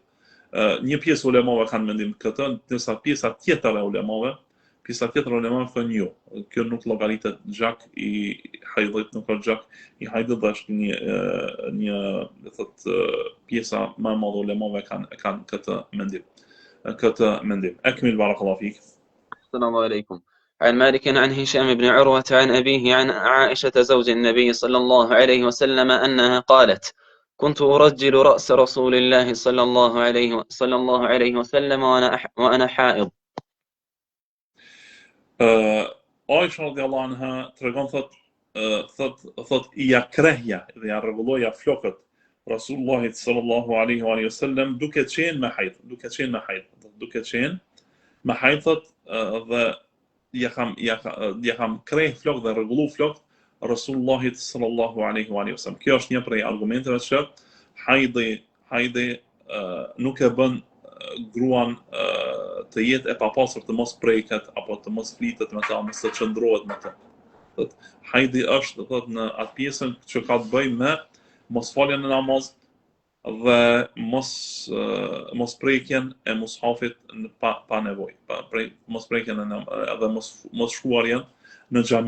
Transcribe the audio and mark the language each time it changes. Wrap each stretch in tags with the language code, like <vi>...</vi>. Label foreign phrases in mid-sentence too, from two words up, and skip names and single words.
<sq>Një pjesë ulemave kanë mendim këtë, ndërsa pjesa tjetër e ulemave thonë jo, kjo nuk llogaritet gjak i hajdit, nuk është gjak i hajdit, dhe është një pjesa më e madhe ulemave kanë këtë mendim.</sq> <ar>أكمل بارك الله فيك. السلام عليكم. عن مالك عن هشام بن عروة عن أبيه عن عائشة زوج النبي صلى الله عليه وسلم أنها قالت: كنت أرجل رأس رسول الله صلى الله عليه وسلم وأنا حائض.</ar> <sq>Aisha</sq> <ar>رضي الله عنها</ar> <sq>tregon thot I ja krehja dhe ja rregulloja flokët Rasulullahit</sq> <ar>صلى الله عليه وسلم</ar> <sq>duke qenë me hajd, duke qenë me hajd dhe ja kam kreh flokë dhe rregullu flokët Rasulullahit</sq> <ar>صلى الله عليه وسلم.</ar> <sq>Kjo është një prej argumenteve që hajdi nuk e bën gruan të jetë e papastër, të mos preket apo të mos flitet me ta, mos të çndrohet me ta. Hajdi është në atë pjesën që ka të bëjë me mos faljen në namaz dhe mos prekjen e mushafit pa nevojë, mos prekjen edhe mos shkuarjen në</sq>